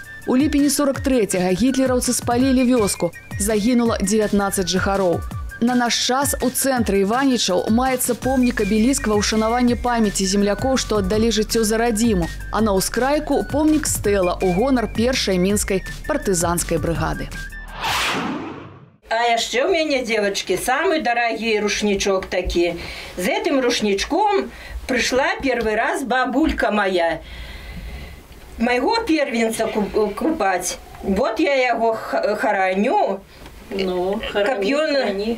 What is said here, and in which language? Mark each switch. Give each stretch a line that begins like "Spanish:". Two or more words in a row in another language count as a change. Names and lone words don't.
Belarusian: У ліпені 43-го гітлераўцы спалілі вёску, загінула 19 жыхароў. На наш час у цэнтры Іванічаў маецца помнік-абеліск ва ўшанаванні памяці землякоў, што аддалі жыццё за радзіму, а на ўскрайку помнік стэла ў гонар першай мінскай партызанскай брыгады.
Russian: А еще у меня, девочки, самый дорогий рушничок такие. С этим рушничком пришла первый раз бабулька моя. Моего первенца купать. Вот я его хороню. Ну, копьёный.